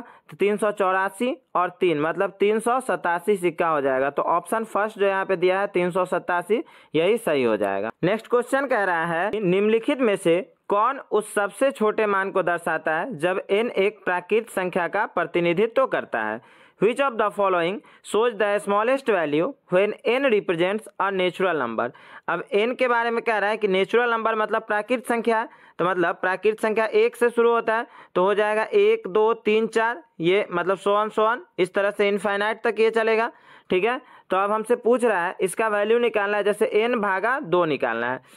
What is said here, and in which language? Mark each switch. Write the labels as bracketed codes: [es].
[hi] तो 384 और 3 मतलब 387 सिक्का हो जाएगा। तो ऑप्शन फर्स्ट जो यहाँ पे दिया है 387 यही सही हो जाएगा। नेक्स्ट क्वेश्चन कह रहा है, निम्नलिखित में से कौन उस सबसे छोटे मान को दर्शाता है जब n एक प्राकृत संख्या का प्रतिनिधित्व करता है। [en] Which of the following shows the smallest value when n represents a natural number। [hi] अब n के बारे में कह रहा है कि नेचुरल नंबर मतलब प्राकृत संख्या है, तो मतलब प्राकृत संख्या 1 से शुरू होता है तो हो जाएगा 1 2 3 4, ये मतलब सोन इस तरह से इनफाइनाइट तक ये चलेगा। ठीक है, तो अब हमसे पूछ रहा है इसका वैल्यू निकालना है, जैसे n भागा 2 निकालना है।